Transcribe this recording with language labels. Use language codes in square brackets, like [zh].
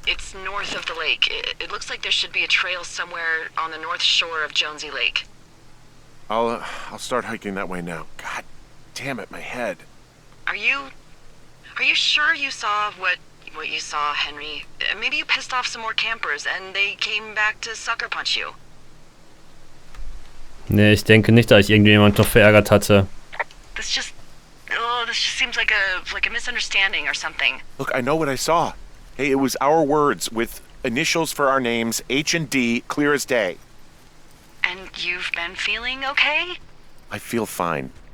[en] It's north of the lake. It looks like there should be a trail somewhere on the north shore of Jonesy Lake. I'll start hiking that way now. God damn it, my head. Are you sure you saw what you saw, Henry? Maybe you pissed off some more campers and they came back to sucker punch you. [de] Nee, ich denke nicht, dass ich irgendjemand noch verärgert hatte. [en] This just seems like a misunderstanding or something. Look, I know what I saw. Hey, it was our words with initials for our names, H and D, clear as day. And you've been feeling okay? I feel fine.